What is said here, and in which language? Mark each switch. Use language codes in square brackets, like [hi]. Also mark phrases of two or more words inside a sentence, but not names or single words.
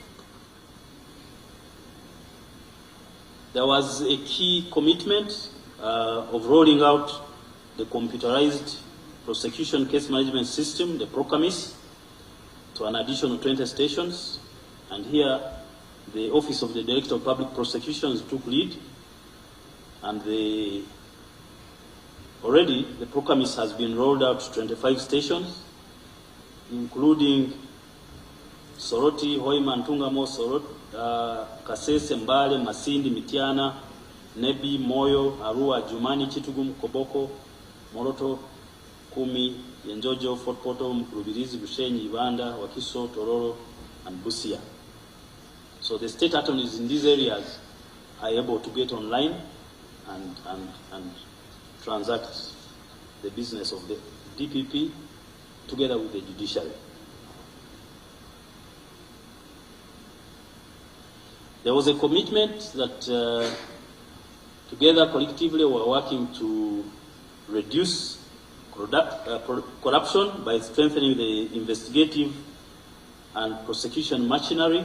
[en] There was a key commitment of rolling out the computerized prosecution case management system, the PROCAMIS, to an additional 20 stations. And here, the Office of the Director of Public Prosecutions took lead, and already the PROCAMIS has been rolled out to 25 stations, including Soroti, Hoima, Ntungamo, Sorot, Kasese, Mbale, Masindi, Mitiana, Nebi, Moyo, Arua, Jumani, Chitugum, Koboko, Moroto, Kumi, Yenjojo, Fort Poto, Rubirizi, Bushenyi, Ibanda, Wakiso, Tororo, and Busia. So the state attorneys in these areas are able to get online and transact the business of the DPP together with the judiciary. There was a commitment that together, collectively, we're working to reduce corruption by strengthening the investigative and prosecution machinery.